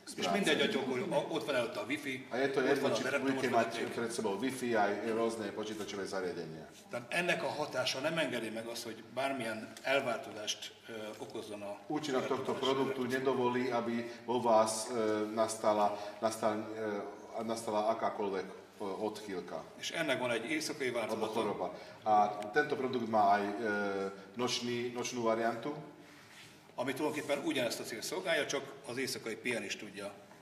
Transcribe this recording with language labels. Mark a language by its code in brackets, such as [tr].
[hu] És mindegy, hogy ott van előtte a Wi-Fi, [sk] a je to jedno, či budete mať pred sebou Wi-Fi aj rôzne počítačové zariadenia. [hu] Tehát ennek a hatása nem engedi meg azt, hogy bármilyen elváltozást okozzon a... [sk] Účinok tohto produktu nedovolí, aby vo vás nastala akákoľvek odchýlka. [hu] És ennek van egy éjszakai változata. [sk] A tento produkt má aj nočnú variantu, [hu] ami tulajdonképpen ugyanezt a cél szolgálja, csak az éjszakai pihenést tudja.